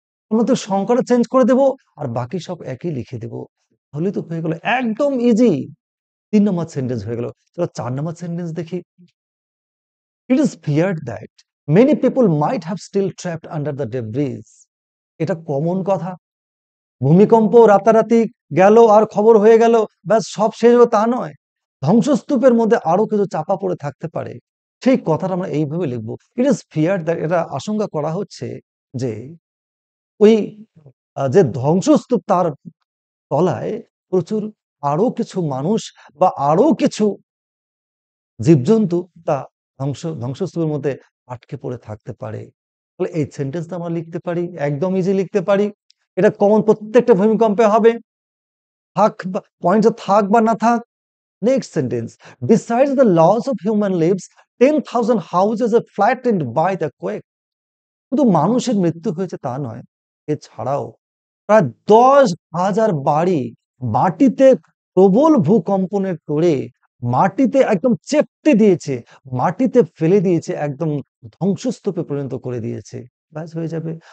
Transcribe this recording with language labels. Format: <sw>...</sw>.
<bn>আমরা তো সংখ্যাটা চেঞ্জ করে দেব আর বাকি সব একই লিখে দেব, তাহলে তো হয়ে গেল একদম ইজি। 3 নম্বর সেন্টেন্স হয়ে গেল। চলো 4 নম্বর সেন্টেন্স দেখি।</bn> <en>It is feared that many people might have still trapped under the debris।</en> <bn>এটা কমন কথা, ভূমিকম্প রাতারাতি গেল আর খবর হয়ে গেল, ব্যাস সব শেষ হলো তা নয়। ধ্বংসস্তূপের মধ্যে আরো কিছু চাপা পড়ে থাকতে পারে। সেই কথাটা আমরা এইভাবে লিখবো।</bn> <en>it is fear that,</en> <bn>এটা আশঙ্কা করা হচ্ছে যে ওই যে ধ্বংসস্তূপ তার তলায় প্রচুর আরো কিছু মানুষ বা আরো কিছু জীবজন্তু তা ধ্বংসস্তূপের মধ্যে আটকে পড়ে থাকতে পারে। তাহলে এই সেন্টেন্সটা আমরা লিখতে পারি, একদম ইজি লিখতে পারি। এটা কমন প্রত্যেকটা ভূমিকম্পে হবে, থাক বা পয়েন্ট থাক বা না থাক।</bn> <en>Next sentence, besides the loss of human lives, 10,000 houses are flattened by the quake.</en> <bn>শুধু মানুষের মৃত্যু হয়েছে তা নয়, এছাড়াও প্রায় 10,000 বাড়ি মাটিতে প্রবল ভূকম্পনের তোড়ে মাটিতে একদম চেপটে দিয়েছে, মাটিতে ফেলে দিয়েছে, একদম ধ্বংসস্তূপে পরিণত করে দিয়েছে। ব্যাস হয়ে যাবে।</bn>